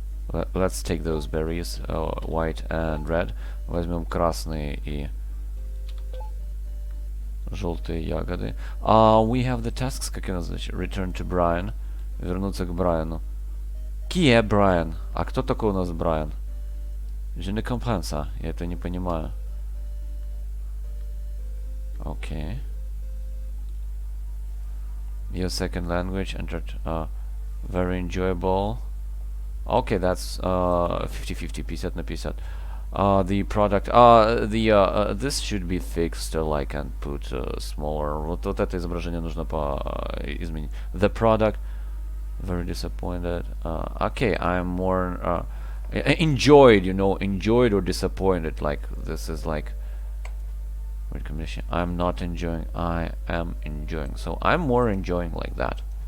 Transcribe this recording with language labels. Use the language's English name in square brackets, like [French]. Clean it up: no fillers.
[English] Let's take those berries, white and red. [Russian] Возьмем красные и желтые ягоды. [English] We have the tasks, [Russian] как это значит? [English] Return to Brian. [Russian] Вернуться к Брайану. [French] Qui est Brian? [Russian] А кто такой у нас Брайан? [French] Je ne comprends ça. [Russian] Я это не понимаю. [English] Okay. Your second language entered. Very enjoyable. Okay, that's 50-50, 50 на 50. The product, this should be fixed, I can put smaller. [Russian] Вот это изображение нужно изменить. [English] The product, very disappointed. Okay, I'm more enjoyed, you know, enjoyed or disappointed. Like this is like word combination. I'm not enjoying. I am enjoying. So I'm more enjoying like that.